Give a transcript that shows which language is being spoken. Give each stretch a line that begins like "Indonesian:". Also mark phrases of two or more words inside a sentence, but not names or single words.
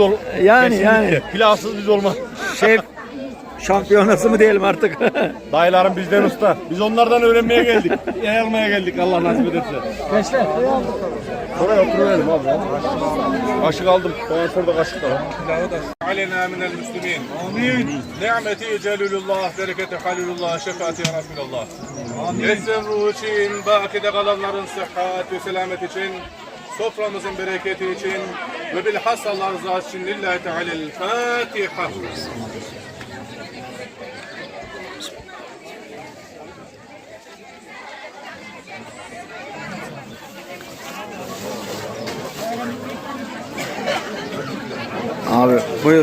Turkish: Yani. Pilavsız biz olmaz. Şef şampiyonası mı diyelim artık? Dayılarım bizden usta. Biz onlardan öğrenmeye geldik. Yayılmaya geldik Allah nasip ederse. Gençler. Oraya oturuverelim abi. Kaşık aldım. Bana şurada kaşık da var.
Arabic: علينا من المسلمين آمين نعمتي جلال الله
Turkish: bereketi halilullah şefaati ya Resulallah. Yesin ruhu için, bakide kalanların sıhhat ve selamet için, soframızın bereketi için ve bilhassa Allah rızası için
Arabic: لله تعالى الفاتحة.
Turkish: Abi buyur.